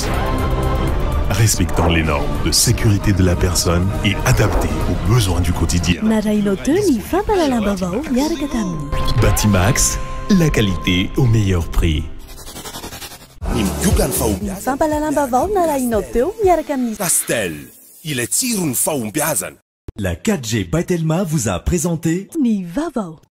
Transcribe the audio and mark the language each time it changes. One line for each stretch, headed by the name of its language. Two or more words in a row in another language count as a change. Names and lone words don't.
French: Respectant les normes de sécurité de la personne et adapté aux besoins du quotidien. Batimax, la qualité au meilleur prix. Pastel
Malagasy: ilay tsiro ny fahombiazana.
French: La 4G by Telma vous a présenté Ni Vavo.